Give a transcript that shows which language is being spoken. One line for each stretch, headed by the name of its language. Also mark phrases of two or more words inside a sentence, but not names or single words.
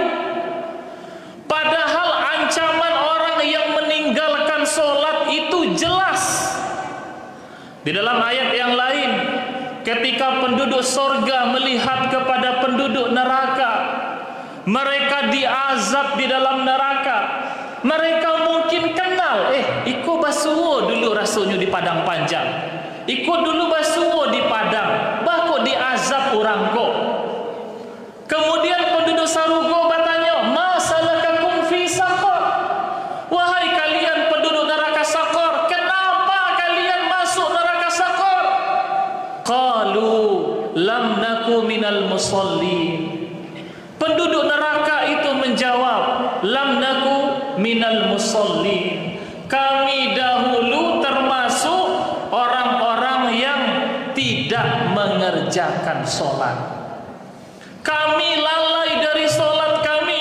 Indonesian: Padahal ancaman orang yang meninggalkan sholat itu jelas. Di dalam ayat yang lain, ketika penduduk sorga melihat kepada penduduk neraka, mereka diazab di dalam neraka. Mereka mungkin kenal,
Minangkabau: iku basuwo dulu rasanya di padang panjang, iku dulu basuwo di padang, bako diazab orang ko.
Indonesian: Kemudian penduduk sarugo bertanya,
Arabic: ما سلككم في سقر?
Indonesian: Wahai kalian penduduk neraka Saqar, kenapa kalian masuk neraka Saqar?
Arabic: قالوا لم نك من المصلين.
Indonesian: Penduduk neraka itu menjawab,
Arabic: لم نك من المصلين.
Indonesian: Kami dahulu termasuk orang-orang yang tidak mengerjakan sholat. Kami lalai dari sholat kami.